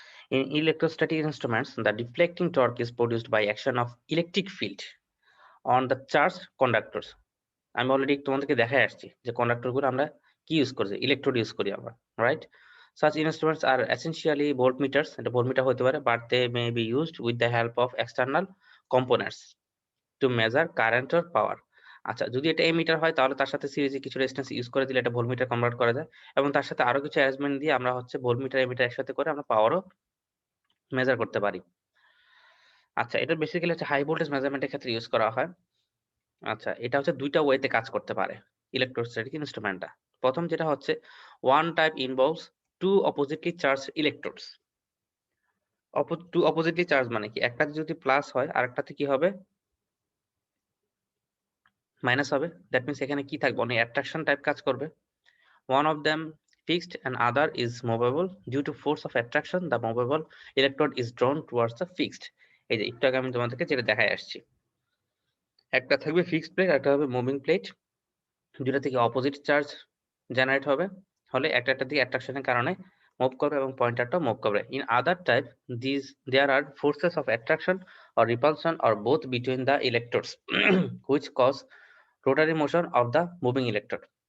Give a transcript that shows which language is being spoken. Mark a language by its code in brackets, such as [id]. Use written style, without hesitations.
[en] In electrostatic instruments, the deflecting torque is produced by action of electric field on the charged conductors. [bn] আমি already তোমাদেরকে দেখাই আসছি যে conductor গুলো আমরা কি ইউজ করছি, ইলেকট্রোড ইউজ করি আমরা, right? [en] Such instruments are essentially voltmeters, [bn] এটা ভোল্টমিটার হতে পারে, [en] but they may be used with the help of external components to measure current or power. [bn] আচ্ছা, যদি এটা এমিটার হয় তাহলে তার সাথে সিরিজে কিছু রেজিস্ট্যান্স ইউজ করে দিলে এটা ভোল্টমিটার কনভার্ট করা যায়, এবং তার সাথে আরো কিছু অ্যারেঞ্জমেন্ট দিয়ে আমরা হচ্ছে ভোল্টমিটার এমিটার একসাথে করে আমরা পাওয়ারও মেজার করতে পারি। আচ্ছা, এটা বেসিক্যালি হচ্ছে হাই ভোল্টেজ মেজারমেন্টের ক্ষেত্রে ইউজ করা হয়। আচ্ছা, এটা হচ্ছে দুইটা ওয়েতে কাজ করতে পারে ইলেকট্রোস্ট্যাটিক ইনস্ট্রুমেন্টটা। প্রথম যেটা হচ্ছে [en] One type involves two oppositely charge electrodes. [bn] Two অপোজিটলি charge মানে কি, একটাতে যদি প্লাস হয় আরেকটাতে কি হবে, মাইনাস হবে। দ্যাট মিনস এখানে কি থাকবে, অনেক অ্যাট্রাকশন টাইপ কাজ করবে। [en] One of them fixed and other is movable. Due to force of attraction, the movable electrode is drawn towards the fixed. [bn] এই যে একটু আগে আমি তোমাদেরকে যেটা দেখাই আসছি, একটা থাকবে ফিক্সড প্লেট, একটা হবে মুভিং প্লেট। দুটা থেকে অপোজিট চার্জ জেনারেট হবে, হলে একটা একটা দিকে অ্যাট্রাকশনের কারণে মুভ করবে এবং পয়েন্টারটাও মুভ করবে। [en] In other type, this there are forces of attraction or repulsion or both between the electrodes which cause rotary motion of the moving electrode.